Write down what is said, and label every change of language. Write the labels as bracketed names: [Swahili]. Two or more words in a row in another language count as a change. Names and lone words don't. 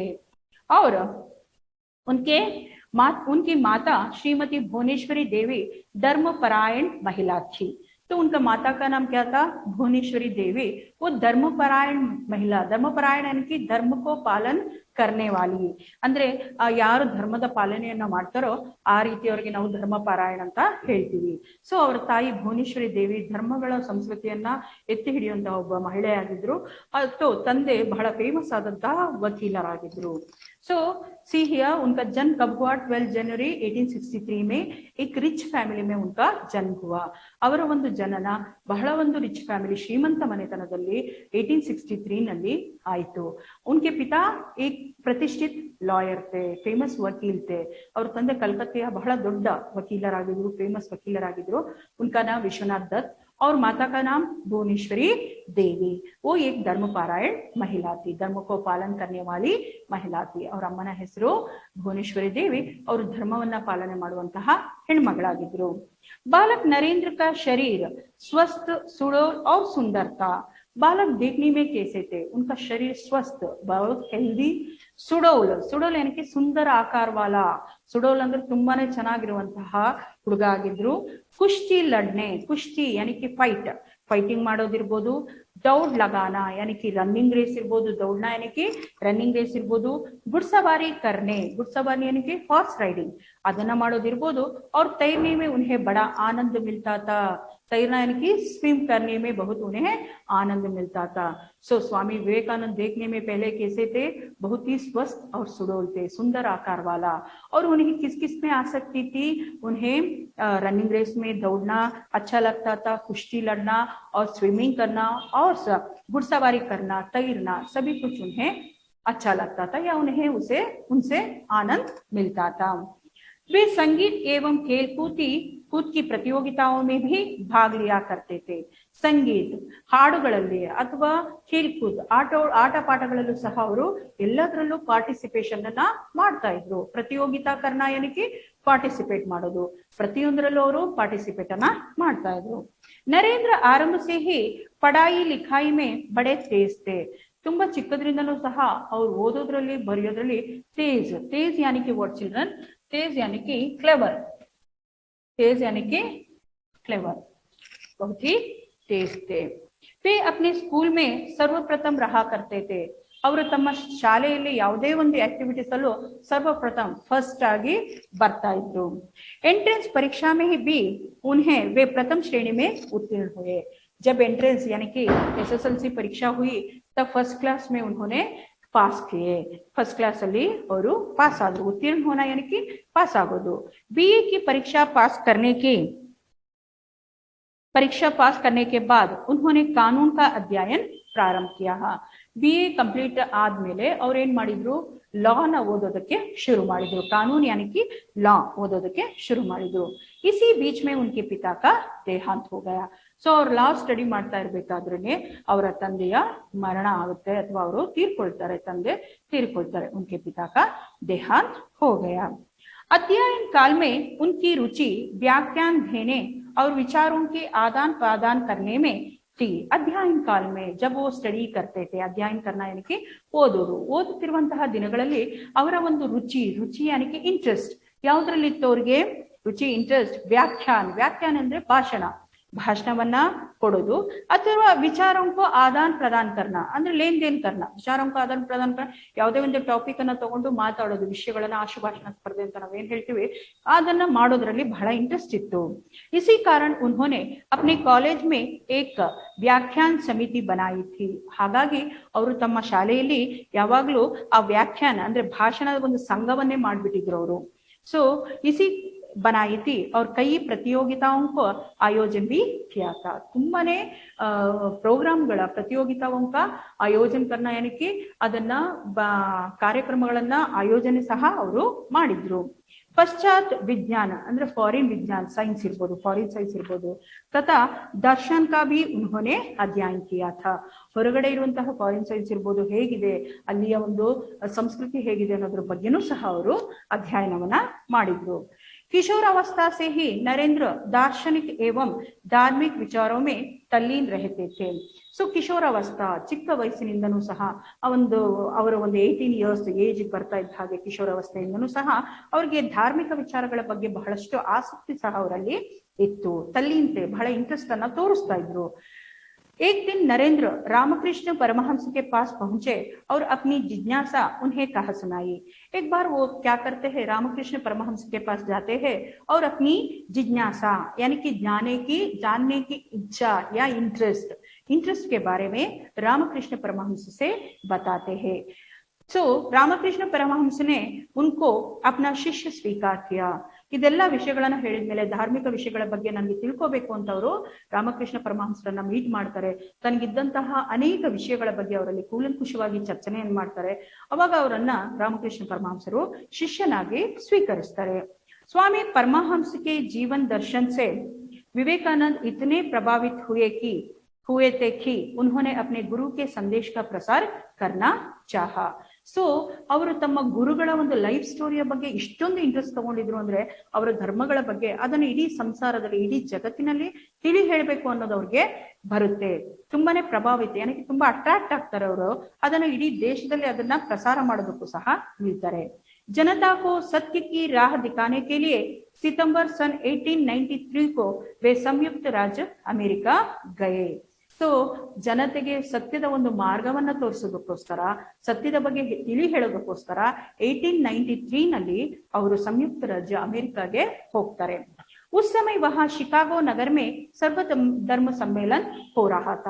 [Hindi] और उनकी माता श्रीमती भुवनेश्वरी देवी धर्मपरायण महिला थी। तो उनका माता का नाम क्या था, भुवनेश्वरी देवी। वो धर्मपरायण महिला, धर्मपरायण यानी कि धर्म को पालन करने वाली, [Kannada] ಅಂದ್ರೆ ಯಾರು ಧರ್ಮದ ಪಾಲನೆಯನ್ನ ಮಾಡ್ತಾರೋ ಆ ರೀತಿಯವರಿಗೆ ನಾವು ಧರ್ಮಪರಾಯಣ ಅಂತ ಹೇಳ್ತೀವಿ। ಸೊ ಅವರ ತಾಯಿ ಭುವನೇಶ್ವರಿ ದೇವಿ ಧರ್ಮಗಳ ಸಂಸ್ಕೃತಿಯನ್ನ ಎತ್ತಿ ಹಿಡಿಯುವಂತಹ ಒಬ್ಬ ಮಹಿಳೆಯಾಗಿದ್ರು। ಮತ್ತು ತಂದೆ ಬಹಳ ಫೇಮಸ್ ಆದಂತಹ ವಕೀಲರಾಗಿದ್ರು। [Hindi] ಸೊ [English] see here [Hindi] उनका जन्म कब हुआ, 12 जनवरी 1863 में एक [English] rich family [Hindi] में उनका जन्म हुआ। [Kannada] ಅವರ ಒಂದು ಜನನ ಬಹಳ ಒಂದು [English] rich family, [Kannada] ಶ್ರೀಮಂತ ಮನೆತನದಲ್ಲಿ 1863 ನಲ್ಲಿ ಆಯಿತು। [Hindi] उनके पिता एक प्रतिष्ठित लॉयर थे, फेमस वकील थे। [Kannada] ಅವ್ರ ತಂದೆ ಕಲ್ಕತ್ತೆಯ ಬಹಳ ದೊಡ್ಡ ವಕೀಲರಾಗಿದ್ರು, ಫೇಮಸ್ ವಕೀಲರಾಗಿದ್ರು। [Hindi] उनका नाम विश्वनाथ दत्त और माता का नाम भुवनेश्वरी देवी। वो एक धर्मपरायण महिला थी, धर्म को पालन करने वाली महिला थी। [Kannada] और अಮ್ಮನ ಹೆಸರು भुवनेश्वरी देवी, ಅವರು ಧರ್ಮವನ್ನ ಪಾಲನೆ ಮಾಡುವಂತಹ ಹೆಣ್ಮಗಳಾಗಿದ್ರು। [Hindi] बालक नरेंद्र का शरीर स्वस्थ, सुडौल और सुंदर था। बालक देखने में कैसे थे, उनका शरीर स्वस्थ, बहुत हेल्दी, सुडौल यानी कि सुंदर आकार वाला, सुडौल [Kannada] ಅಂದ್ರೆ ತುಂಬಾನೇ ಚೆನ್ನಾಗಿರುವಂತಹ ಹುಡುಗ ಆಗಿದ್ರು। [Hindi] कुश्ती लड़ने, कुश्ती यानी कि [Kannada] ಫೈಟಿಂಗ್ ಮಾಡೋದಿರ್ಬೋದು, [Hindi] दौड़ लगाना यानी कि [English] running race [Hindi] इर्ಬೋದು, दौड़ना यानी कि [English] running race [Hindi] इर्ಬೋದು, घुड़सवारी करने, घुड़सवारी यानी कि [English] horse riding [Kannada] ಅದನ್ನ ಮಾಡೋದಿರ್ಬೋದು। [Hindi] और तैरने में उन्हें बड़ा आनंद मिलता था, तैरना यानी कि स्विम करने में बहुत उन्हें आनंद मिलता था। सो स्वामी विवेकानंद देखने में पहले कैसे थे, बहुत ही स्वस्थ और सुडौल थे, सुंदर आकार वाला। और उन्हें किस किस में आसक्ति थी, उन्हें [English] running race [Hindi] में दौड़ना अच्छा लगता था, कुश्ती लड़ना और स्विमिंग करना और घुड़सवारी करना, तैरना, सभी कुछ उन्हें अच्छा लगता था या उन्हें उनसे आनंद मिलता था। वे संगीत एवं कूद की प्रतियोगिताओं में भी भाग लिया करते थे। संगीत, [Kannada] ಹಾಡುಗಳಲ್ಲಿ ಅಥವಾ ಖೇಲ್ಕೂದ್, ಆಟ ಪಾಠಗಳಲ್ಲೂ ಸಹ ಅವರು ಎಲ್ಲದರಲ್ಲೂ ಪಾರ್ಟಿಸಿಪೇಷನ್ ಅನ್ನ ಮಾಡ್ತಾ ಇದ್ರು। [Hindi] प्रतियोगिता करना यानी कि [Kannada] ಪಾರ್ಟಿಸಿಪೇಟ್ ಮಾಡೋದು, ಪ್ರತಿಯೊಂದರಲ್ಲೂ ಅವರು ಪಾರ್ಟಿಸಿಪೇಟ್ ಅನ್ನ ಮಾಡ್ತಾ ಇದ್ರು। [Hindi] ನರೇಂದ್ರ ಆರಂಭ से ही पढ़ाई लिखाई में बड़े तेज थे। [Kannada] ತುಂಬಾ ಚಿಕ್ಕದ್ರಿಂದಲೂ ಸಹ ಅವ್ರು ಓದೋದ್ರಲ್ಲಿ ಬರೆಯೋದ್ರಲ್ಲಿ [Hindi] तेज यानी कि [English] what children, [Hindi] तेज यानी कि क्लेवर, तेज यानी कि क्लेवर, बहुत ही तेज थे। वे अपने स्कूल में सर्वप्रथम रहा करते थे। [Kannada] ಅವರು ತಮ್ಮ ಶಾಲೆಯಲ್ಲಿ ಯಾವುದೇ ಒಂದು ಆಕ್ಟಿವಿಟೀಸ್ ಅಲ್ಲೂ [Hindi] सर्वप्रथम फर्स्ट आगे [Kannada] ಬರ್ತಾ ಇದ್ರು। [Hindi] एंट्रेंस परीक्षा में भी उन्हें वे प्रथम श्रेणी में उत्तीर्ण हुए। जब एंट्रेंस यानी कि SSLC परीक्षा हुई तब [English] first class [Hindi] में उन्होंने पास किए। [English] first class [Kannada] ಅಲ್ಲಿ ಅವರು ಪಾಸ್ ಆದ್ರು। [Hindi] उत्तीर्ण होना यानी कि पास [Kannada] ಆಗೋದು। [Hindi] BA की परीक्षा पास करने के बाद उन्होंने कानून का अध्ययन प्रारंभ किया। [Kannada] BA ಕಂಪ್ಲೀಟ್ ಆದ್ಮೇಲೆ ಅವ್ರು ಏನ್ ಮಾಡಿದ್ರು, ಲಾನ ಓದೋದಕ್ಕೆ ಶುರು ಮಾಡಿದ್ರು। ಕಾನೂನು [Hindi] यानी कि [Kannada] लॉ ಓದೋದಕ್ಕೆ ಶುರು ಮಾಡಿದ್ರು। [Hindi] इसी बीच में उनके पिता का देहांत हो गया। [Kannada] ಸೊ ಅವ್ರು ಲಾ ಸ್ಟಡಿ ಮಾಡ್ತಾ ಇರ್ಬೇಕಾದ್ರೇನೆ ಅವರ ತಂದೆಯ ಮರಣ ಆಗುತ್ತೆ ಅಥವಾ ಅವರು ತೀರ್ಕೊಳ್ತಾರೆ, ತಂದೆ ತೀರ್ಕೊಳ್ತಾರೆ। [Hindi] उनके पिता का देहांत हो गया। अध्ययन काल में उनकी रुचि व्याख्यान देने और विचारों के आदान प्रदान करने में थी। अध्ययन काल में जब वो स्टडी करते थे, अध्ययन करना यानी कि [Kannada] ಓದುತ್ತಿರುವಂತಹ ದಿನಗಳಲ್ಲಿ ಅವರ ಒಂದು ರುಚಿ [Hindi] यानी कि [Kannada] ಇಂಟ್ರೆಸ್ಟ್ ಯಾವುದ್ರಲ್ಲಿ ಇತ್ತು ಅವ್ರಿಗೆ, ರುಚಿ ಇಂಟ್ರೆಸ್ಟ್, ವ್ಯಾಖ್ಯಾನ ಅಂದ್ರೆ ಭಾಷಣ, ಭಾಷಣವನ್ನ ಕೊಡೋದು, ಅಥವಾ [Hindi] विचारों को आदान प्रदान करना [Kannada] ಅಂದ್ರೆ [Hindi] लेन देन करना, विचारों को आदान प्रदान करना, [Kannada] ಯಾವುದೇ ಒಂದು ಟಾಪಿಕ್ ಅನ್ನ ತಗೊಂಡು ಮಾತಾಡೋದು, ವಿಷಯಗಳನ್ನ ಆಶುಭಾಷಣ ಸ್ಪರ್ಧೆ ಅಂತ ನಾವೇನ್ ಹೇಳ್ತೀವಿ ಅದನ್ನ ಮಾಡೋದ್ರಲ್ಲಿ ಬಹಳ ಇಂಟ್ರೆಸ್ಟ್ ಇತ್ತು. [Hindi] इसी कारण उन्होंने अपने कॉलेज में एक व्याख्यान समिति बनाई थी. [Kannada] ಹಾಗಾಗಿ ಅವರು ತಮ್ಮ ಶಾಲೆಯಲ್ಲಿ ಯಾವಾಗ್ಲೂ ಆ ವ್ಯಾಖ್ಯಾನ ಅಂದ್ರೆ ಭಾಷಣದ ಒಂದು ಸಂಘವನ್ನೇ ಮಾಡ್ಬಿಟ್ಟಿದ್ರು ಅವರು. [Hindi] ಸೊ इसी बनाई थी और कई प्रतियोगिताओं को आयोजन भी किया था. [Kannada] ತುಂಬಾನೇ ಪ್ರೋಗ್ರಾಮ್ಗಳ [Hindi] प्रतियोगिताओं का आयोजन करना यानी कि [Kannada] ಅದನ್ನ ಕಾರ್ಯಕ್ರಮಗಳನ್ನ ಆಯೋಜನೆ ಸಹ ಅವರು ಮಾಡಿದ್ರು. [Hindi] पश्चात विज्ञान ಅಂದ್ರೆ फॉरेन विज्ञान साइंस इर्बोदु, फॉरेन साइंस इर्बोदु, तथा दर्शन का भी उन्होंने अध्ययन किया था. [Kannada] ಹೊರಗಡೆ ಇರುವಂತಹ ಫಾರಿನ್ ಸೈನ್ಸ್ ಇರ್ಬೋದು, ಹೇಗಿದೆ ಅಲ್ಲಿಯ ಒಂದು ಸಂಸ್ಕೃತಿ ಹೇಗಿದೆ ಅನ್ನೋದ್ರ ಬಗ್ಗೆನೂ ಸಹ ಅವರು ಅಧ್ಯಯನವನ್ನ ಮಾಡಿದ್ರು. [Hindi] किशोरावस्था से ही नरेंद्र दार्शनिक एवं धार्मिक विचारों में तल्लीन रहते थे. [Kannada] ಸೊ ಕಿಶೋರಾವಸ್ಥಾ ಚಿಕ್ಕ ವಯಸ್ಸಿನಿಂದನೂ ಸಹ ಅವರ ಒಂದು 18 [English] years age [Kannada] ಬರ್ತಾ ಇದ್ದ ಹಾಗೆ ಕಿಶೋರಾವಸ್ಥೆಯಿಂದನೂ ಸಹ ಅವ್ರಿಗೆ ಧಾರ್ಮಿಕ ವಿಚಾರಗಳ ಬಗ್ಗೆ ಬಹಳಷ್ಟು ಆಸಕ್ತಿ ಸಹ ಅವರಲ್ಲಿ ಇತ್ತು. ತಲ್ಲೀನ್ತೆ ಬಹಳ ಇಂಟ್ರೆಸ್ಟ್ ಅನ್ನ ತೋರಿಸ್ತಾ ಇದ್ರು. [Hindi] एक दिन नरेंद्र रामकृष्ण परमहंस के पास पहुंचे और अपनी जिज्ञासा उन्हें कहा सुनाई. एक बार वो क्या करते हैं, रामकृष्ण परमहंस के पास जाते हैं और अपनी जिज्ञासा यानी कि जानने की इच्छा या इंटरेस्ट के बारे में रामकृष्ण परमहंस से बताते हैं. सो रामकृष्ण परमहंस ने उनको अपना शिष्य स्वीकार किया. [Kannada] ಇದೆಲ್ಲ ವಿಷಯಗಳನ್ನ ಹೇಳಿದ್ಮೇಲೆ ಧಾರ್ಮಿಕ ವಿಷಯಗಳ ಬಗ್ಗೆ ನನಗೆ ತಿಳ್ಕೋಬೇಕು ಅಂತ ಅವರು ರಾಮಕೃಷ್ಣ ಪರಮಹಂಸರನ್ನ ಮೀಟ್ ಮಾಡ್ತಾರೆ. ತನಗಿದ್ದಂತಹ ಅನೇಕ ವಿಷಯಗಳ ಬಗ್ಗೆ ಅವರಲ್ಲಿ ಕೂಲಂಕುಷವಾಗಿ ಚರ್ಚೆಯನ್ನು ಮಾಡ್ತಾರೆ. ಅವಾಗ ಅವರನ್ನ ರಾಮಕೃಷ್ಣ ಪರಮಹಂಸರು ಶಿಷ್ಯನಾಗಿ ಸ್ವೀಕರಿಸ್ತಾರೆ. स्वामी परमहंस के जीवन दर्शन से विवेकानंद इतने प्रभावित हुए थे कि उन्होंने अपने गुरु के संदेश का प्रसार करना चाहा. ಸೊ ಅವರು ತಮ್ಮ ಗುರುಗಳ ಒಂದು ಲೈಫ್ ಸ್ಟೋರಿಯ ಬಗ್ಗೆ ಇಷ್ಟೊಂದು ಇಂಟ್ರೆಸ್ಟ್ ತಗೊಂಡಿದ್ರು ಅಂದ್ರೆ ಅವರ ಧರ್ಮಗಳ ಬಗ್ಗೆ ಅದನ್ನು ಇಡೀ ಸಂಸಾರದಲ್ಲಿ ಇಡೀ ಜಗತ್ತಿನಲ್ಲಿ ತಿಳಿ ಹೇಳಬೇಕು ಅನ್ನೋದು ಅವ್ರಿಗೆ ಬರುತ್ತೆ. ತುಂಬಾನೇ ಪ್ರಭಾವಿತ ಏನಕ್ಕೆ ತುಂಬಾ ಅಟ್ರಾಕ್ಟ್ ಆಗ್ತಾರೆ ಅವರು. ಅದನ್ನು ಇಡೀ ದೇಶದಲ್ಲಿ ಅದನ್ನ ಪ್ರಸಾರ ಮಾಡೋದಕ್ಕೂ ಸಹ ನಿಲ್ತಾರೆ. [Hindi] जनता को सत्य की राह दिखाने के लिए सितंबर सन 1893 को वे संयुक्त राज्य अमेरिका गए. [Kannada] ಸೊ ಜನತೆಗೆ ಸತ್ಯದ ಒಂದು ಮಾರ್ಗವನ್ನ ತೋರಿಸೋದಕ್ಕೋಸ್ಕರ, ಸತ್ಯದ ಬಗ್ಗೆ ತಿಳಿ ಹೇಳೋದಕ್ಕೋಸ್ಕರ 1893 ನಲ್ಲಿ ಅವರು ಸಂಯುಕ್ತ ರಾಜ್ಯ ಅಮೆರಿಕಾಗೆ ಹೋಗ್ತಾರೆ. [Hindi] उस समय वहां शिकागो नगर में सर्व धर्म सम्मेलन हो रहा था.